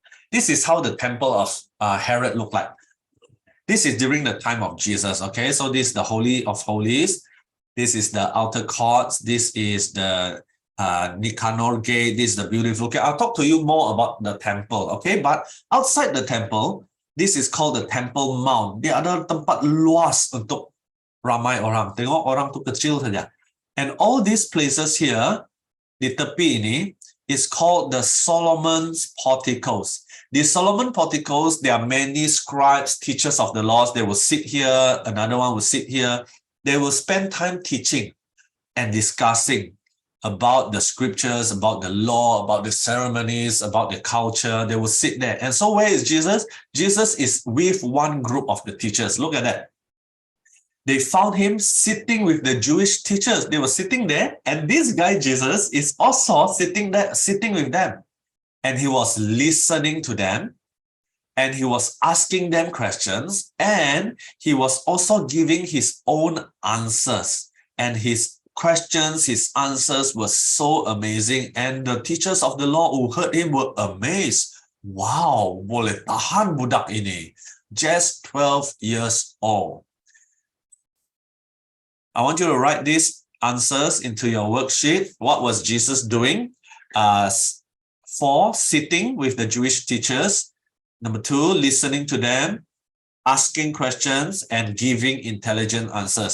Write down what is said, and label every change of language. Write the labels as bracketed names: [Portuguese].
[English] This is how the temple of Herod looked like. This is during the time of Jesus, okay? So this is the Holy of Holies. This is the outer courts. This is the Nicanor Gate. This is the beautiful gate. I'll talk to you more about the temple, okay? But outside the temple, this is called the Temple Mount. [Malay] Dia ada tempat luas untuk ramai orang. Tengok orang tu kecil saja. [English] And all these places here, [Malay] di tepi ini, [English] is called the Solomon's Porticos. The Solomon Porticos, there are many scribes, teachers of the laws. They will sit here. Another one will sit here. They will spend time teaching and discussing about the scriptures, about the law, about the ceremonies, about the culture. They will sit there. And so where is Jesus? Jesus is with one group of the teachers. Look at that. They found him sitting with the Jewish teachers. They were sitting there, and this guy, Jesus, is also sitting there, sitting with them. And he was listening to them, and he was asking them questions, and he was also giving his own answers. And his questions, his answers were so amazing. And the teachers of the law who heard him were amazed. [Malay] Wow, boleh tahan budak ini. [English] Just 12 years old. I want you to write these answers into your worksheet. What was Jesus doing? 4, sitting with the Jewish teachers. Number 2, listening to them, asking questions, and giving intelligent answers.